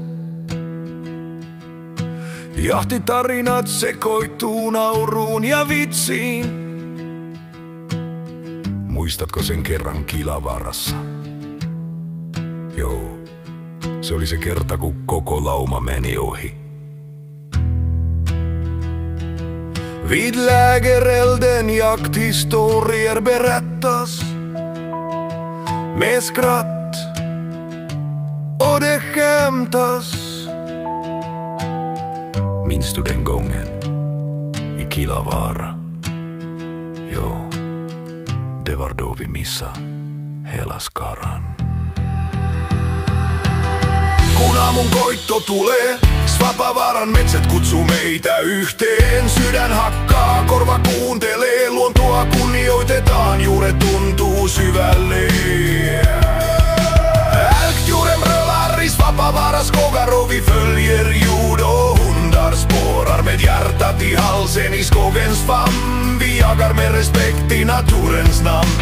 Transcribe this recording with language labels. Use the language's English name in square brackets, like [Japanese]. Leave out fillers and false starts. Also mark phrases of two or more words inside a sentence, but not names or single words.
[Finnish] Jahtitarinat sekoittuu nauruun ja vitsiin. Muistatko sen kerran Kilavaarassa? Joo, se oli se kerta, kun koko lauma meni ohi. [Swedish] Vid lägerelden jakthistorier berättas med skratt och det skämtas. Minns du den gången i Kilavaara? Jo, det var då vi missade hela skaran. [Finnish] Kun aamun koitto tulee, Svapavaaran metsät kutsuu meitä yhteen. Sydän hakkaa, korva kuuntelee, luontoa kunnioitetaan, juuret tuntuu syvälle. [Swedish] Älgdjuren brölar i Svappavaara Haapavaara skogar och vi följer jord och hundar spårar med hjärtat i halsen i skogens famn. Vi jagar med respekt i naturens namn.